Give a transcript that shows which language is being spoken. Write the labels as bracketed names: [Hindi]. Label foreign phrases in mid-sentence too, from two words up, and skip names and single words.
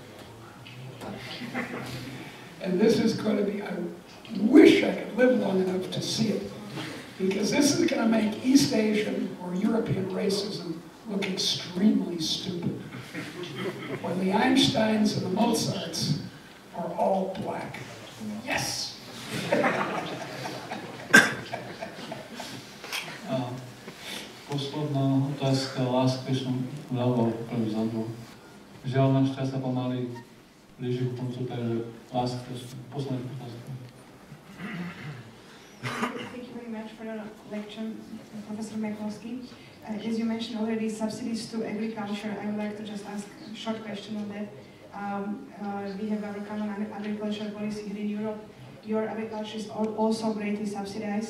[English] And this is going to be, I wish I could live long enough to see it, because this is going to make East Asian or European racism look extremely stupid. When the Einsteins and the Mozarts are all black. Yes! [Slovak] Posledná otázka, [English] last question, [Slovak] ľavo, prvý vzadu. Žiaľ, náš čas sa pomaly blíži k koncu, takže [English] last question, [Slovak] posledná otázka. [English] Thank you very much for your lecture, Professor McCloskey. As you mentioned already, subsidies to agriculture, I would like to just ask a short question on that. We have our common agricultural policy here in Europe. Your agriculture is also greatly subsidized.